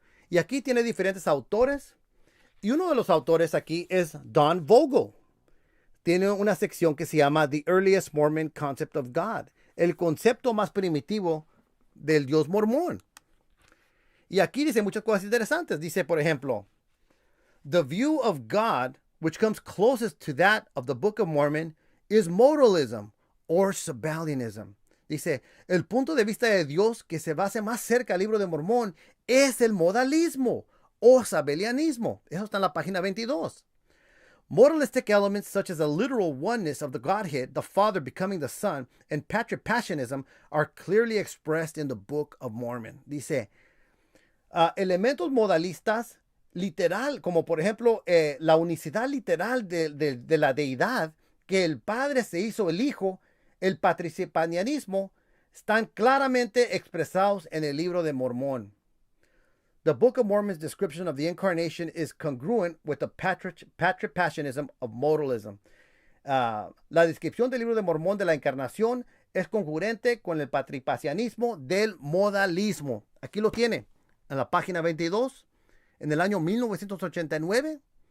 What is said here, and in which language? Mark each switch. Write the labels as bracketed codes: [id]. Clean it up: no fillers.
[es] Y aquí tiene diferentes autores. Y uno de los autores aquí es Don Vogel. Tiene una sección que se llama The Earliest Mormon Concept of God, el concepto más primitivo del Dios mormón. Y aquí dice muchas cosas interesantes. [en] Dice, por ejemplo, the view of God, which comes closest to that of the Book of Mormon, is modalism or Sabellianism. [es] Dice, el punto de vista de Dios que se basa más cerca al libro de Mormón es el modalismo o sabelianismo. Eso está en la página 22. [en] Modalistic elements such as the literal oneness of the Godhead, the Father becoming the Son, and patripassionism are clearly expressed in the Book of Mormon. [es] Dice, elementos modalistas literal, como por ejemplo la unicidad literal de la deidad, que el Padre se hizo el Hijo, el patricipanismo, están claramente expresados en el libro de Mormón. [en] The Book of Mormon's description of the incarnation is congruent with the patripassionism of modalism. [es] La descripción del libro de Mormón de la encarnación es congruente con el patripassionismo del modalismo. Aquí lo tiene, en la página 22, en el año 1989.